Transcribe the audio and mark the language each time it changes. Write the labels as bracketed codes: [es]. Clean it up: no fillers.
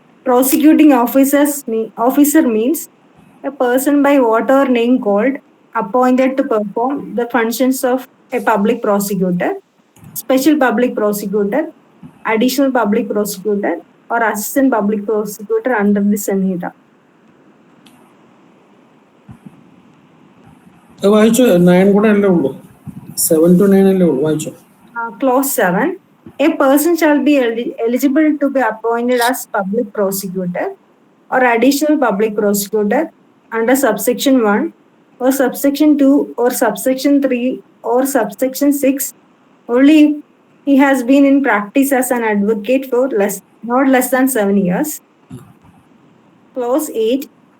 [en] prosecuting officer means a person by whatever name called appointed to perform the functions of a public prosecutor, special public prosecutor, additional public prosecutor, or assistant public prosecutor under the Sanhita. [ml] വായിച്ചോ, 9 കൂടെ അല്ലേ ഉള്ളൂ, 7 to 9 അല്ലേ ഉള്ളൂ, വായിച്ചോ. [en] Clause 7. A person shall be eligible to be appointed as public prosecutor or additional public prosecutor under subsection 1 or subsection 2 or subsection 3 or subsection 6 only if he has been in practice as an advocate for not less than 7 years. Clause 8.